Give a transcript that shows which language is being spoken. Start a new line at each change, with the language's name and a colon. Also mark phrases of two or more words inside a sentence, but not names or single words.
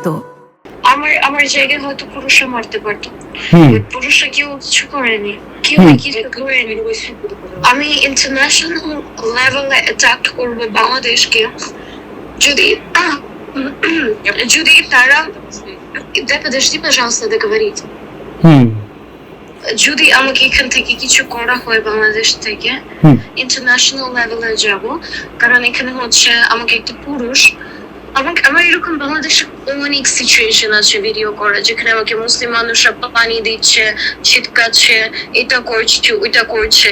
Bangla: আমার জায়গায় হয়তো পুরুষরা মারতে পারতো, পুরুষরা কেউ কিছু করেনি, কিছু করেনি। আমি
English: international level
Bangla: অ্যাটাক করবো বাংলাদেশকে যদি তারা
Russian: подожди, пожалуйста, договорить.
Bangla: যদি আমাকে এখান থেকে কিছু করা হয় বাংলাদেশ থেকে,
English: international level
Bangla: যাব। কারণ এখানে হচ্ছে আমাকে একটা পুরুষ, আমার এরকম বাংলাদেশে অনেক সিচুয়েশন আছে ভিডিও করা, যেখানে আমাকে মুসলিম মানুষরা পানি দিচ্ছে, ছিটকাচ্ছে, এটা করছে ওইটা করছে।